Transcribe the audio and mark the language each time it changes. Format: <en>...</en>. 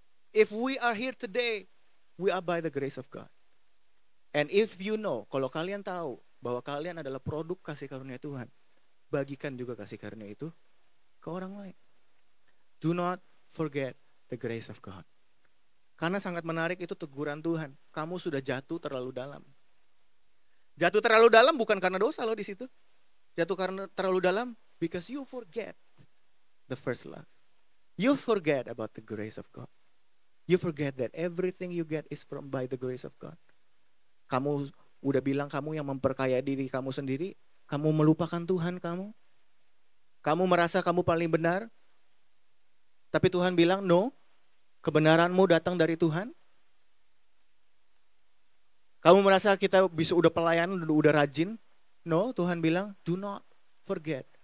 <en>If we are here today, we are by the grace of God. And if you know,</en> <id>kalau kalian tahu bahwa kalian adalah produk kasih karunia Tuhan, bagikan juga kasih karunia itu ke orang lain.</id> <en>Do not forget the grace of God.</en> <id>Karena sangat menarik itu teguran Tuhan. Kamu sudah jatuh terlalu dalam. Jatuh terlalu dalam bukan karena dosa loh di situ. Jatuh karena terlalu dalam</id> <en>because you forget the first love. You forget about the grace of God. You forget that everything you get is by the grace of God.</en> <id>Kamu udah bilang kamu yang memperkaya diri kamu sendiri. Kamu melupakan Tuhan kamu. Kamu merasa kamu paling benar. Tapi Tuhan bilang, no. Kebenaranmu datang dari Tuhan. Kamu merasa kita bisa udah pelayanan, udah rajin. No, Tuhan bilang,</id> <en>do not forget.</en>